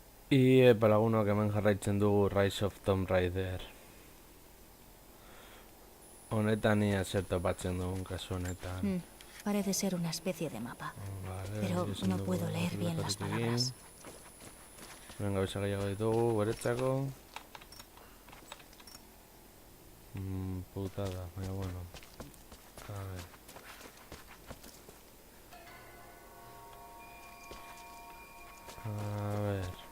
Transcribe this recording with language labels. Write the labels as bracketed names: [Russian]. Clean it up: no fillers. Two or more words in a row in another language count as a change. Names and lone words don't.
[Basque] Laguno hemen jarraitzen dugu Rise of Tomb Raider. Honetan ia zer topatzen dugun kasu honetan. [Spanish] Parece ser una especie de mapa. Vale, Pero no puedo leer bien las palabras. [Basque] Hemen gauza gehiago ditugu, guretzako. Putada, baina bueno. [Spanish] A ver. A ver.